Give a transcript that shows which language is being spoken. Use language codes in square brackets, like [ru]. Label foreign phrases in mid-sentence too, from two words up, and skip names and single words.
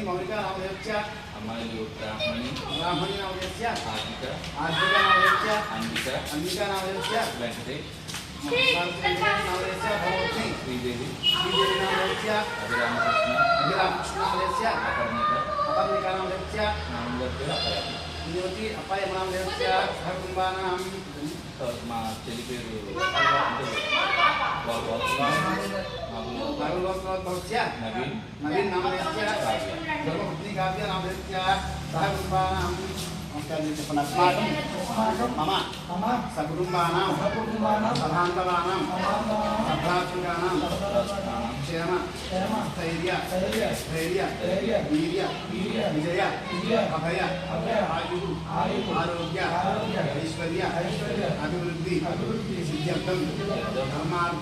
[sa] मौलिका नामधेयस्य ब्राह्मणी नामधेयस्य आर्थिका नामधेयस्य अंबिका नामधेयस्य वेंकटेश नामधेयस्य भगवती श्रीदेवी नामधेयस्य अभिरामकृष्ण नामधेयस्य अपर्णिका नामधेयस्य युवती अपाय नामधेयस्य सहकुटुंबानां [te] మా చెల్లి పేరు [sa] నవీన్ నామధేయस्य ధర్మపత్ని కావ్య నామధేయस्य सहकुटुंबानां मम सकुटुंबानां सभान्तवानां सभ्रातृकानां क्षेम स्थैर्य वीर्य विजय अभय आयु आरोग्य ऐश्वर्य अभिवृद्धि सिद्ध्यर्थं धर्मार्थ